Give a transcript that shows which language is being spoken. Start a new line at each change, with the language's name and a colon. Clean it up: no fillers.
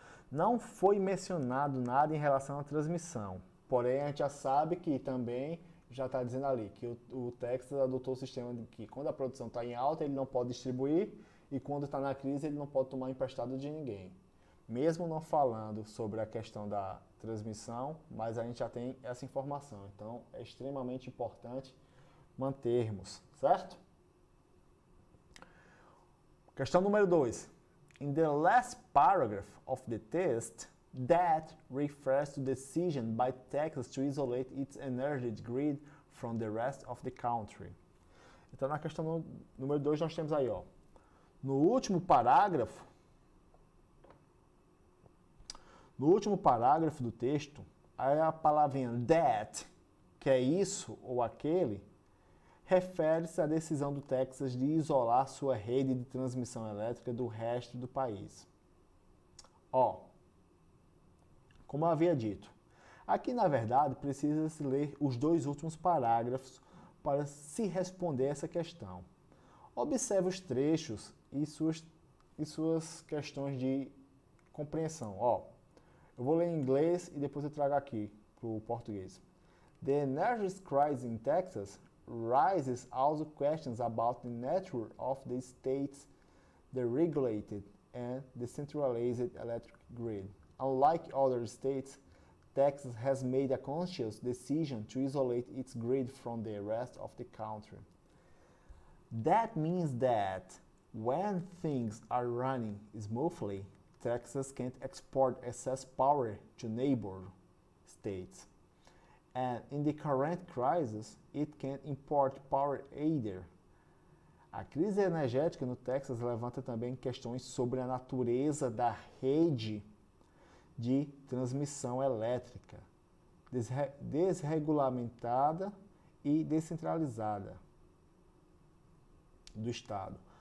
Portuguese: Não foi mencionado nada em relação à transmissão, porém a gente já sabe que também já está dizendo ali que o Texas adotou o sistema de que quando a produção está em alta ele não pode distribuir e quando está na crise ele não pode tomar emprestado de ninguém. Mesmo não falando sobre a questão da transmissão, mas a gente já tem essa informação. Então, é extremamente importante mantermos, certo? Questão número 2.
English: In the last paragraph of the test, that refers to decision by Texas to isolate its energy grid from the rest of the country.
Portuguese: Então, na questão número 2, nós temos aí, ó, no último parágrafo do texto, aí a palavrinha that, que é isso ou aquele, refere-se à decisão do Texas de isolar sua rede de transmissão elétrica do resto do país. Ó, como eu havia dito, Aqui, na verdade, precisa-se ler os dois últimos parágrafos para se responder essa questão. Observe os trechos e suas questões de compreensão. Ó, eu vou ler em inglês e depois eu trago aqui para o português.
English: The energy crisis in Texas raises also questions about the nature of the state's deregulated and decentralized electric grid. Unlike other states, Texas has made a conscious decision to isolate its grid from the rest of the country. That means that when things are running smoothly, Texas can't export excess power to neighbor states. And in the current crisis, it can't import power either.
Portuguese: A crise energética no Texas levanta também questões sobre a natureza da rede de transmissão elétrica, desregulamentada e descentralizada do estado.